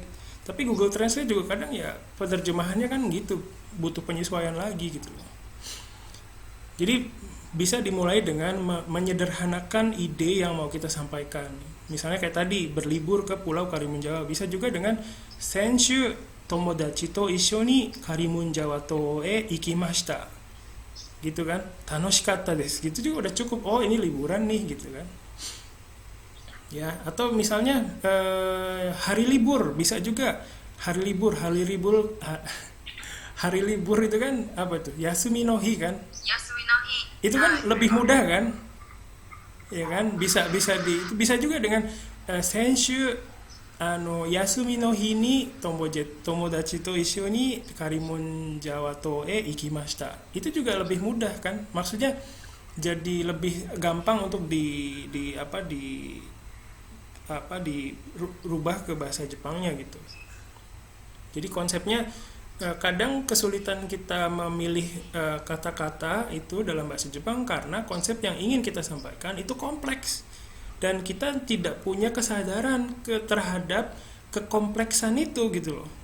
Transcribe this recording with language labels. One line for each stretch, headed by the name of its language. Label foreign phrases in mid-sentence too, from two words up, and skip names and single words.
Indonesian: Tapi Google Translate juga kadang ya penerjemahannya kan gitu, butuh penyesuaian lagi gitu loh. Jadi bisa dimulai dengan menyederhanakan ide yang mau kita sampaikan. Misalnya kayak tadi, berlibur ke Pulau Karimun Jawa. Bisa juga dengan
Japanese: 先週 友達 と 一緒 に カリムンジャワ と 行きました.
Indonesian: Gitu kan?
Japanese: 楽しかった です.
Indonesian: Gitu juga udah cukup. Oh, ini liburan nih gitu kan. Ya, atau misalnya hari libur bisa juga. Hari libur itu kan apa tuh?
Japanese: 休み の 日 kan? 休み の 日.
Indonesian: Itu kan lebih mudah kan? Ya kan? Bisa juga dengan
Japanese: 先週 休み の 日 に 友達 と 一緒 に カリムンジャワ と 行きました.
Indonesian: Itu juga lebih mudah kan? Maksudnya jadi lebih gampang untuk dirubah ke bahasa Jepangnya gitu. Jadi konsepnya kadang kesulitan kita memilih kata-kata itu dalam bahasa Jepang karena konsep yang ingin kita sampaikan itu kompleks dan kita tidak punya kesadaran terhadap kekompleksan itu gitu loh.